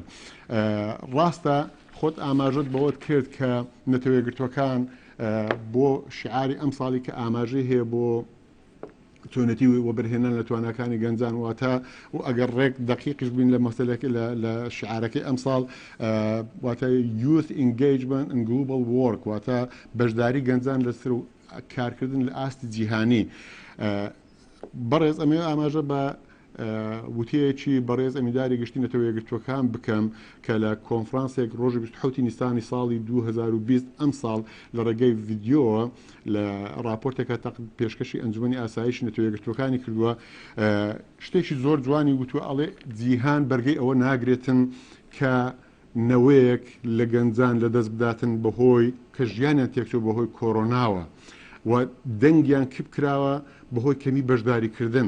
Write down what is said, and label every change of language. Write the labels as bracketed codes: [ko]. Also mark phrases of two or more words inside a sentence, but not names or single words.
[ckb] ڕاستە خۆت ئاماژت بەوەت کرد کە نەتەوە یەکگرتووەکان بۆ شعاری ئەم ساڵی کە ئاماژەی هەیە بۆ تۆنەتی وەبەرهێنان لە تواناکانی گەنجان واتە و ئەگەر ڕێک دقیقش بین لە مەسەلەکە لە شعارەکەی ئەم ساڵ واتە [en] youth engagement and global work [ckb] واتە بەشداری گەنجان لەسەر و کارکردن لە ئاستی جیهانی. بەڕێز ئەمێ ئاماژە بە وتەیەکی بەڕێز ئەمینداری گشتی نەتەوە یەکگرتووەکان بکەم کە لە کۆنفرانسێک ڕۆژی 27 نیسانی ساڵی 2020 ئەم ساڵ لە ڕێگەی ڤیدیۆ لە راپۆرتێکە پێشکەشی ئەنجومەنی ئاسایشی نەتەوە یەکگرتووەکانی کردووە شتێکی زۆر جوانی گوتووە ئەڵێ جیهان بەرگەی ئەوە ناگرێتن کە نەوەیەک لە گەنجان لە دەست بداتن بەهۆی کە ژیانیان تێکچوو بەهۆی کۆرۆناوە و دەنگیان کپ کراوە بەهۆی کەمی بەشداریکردن.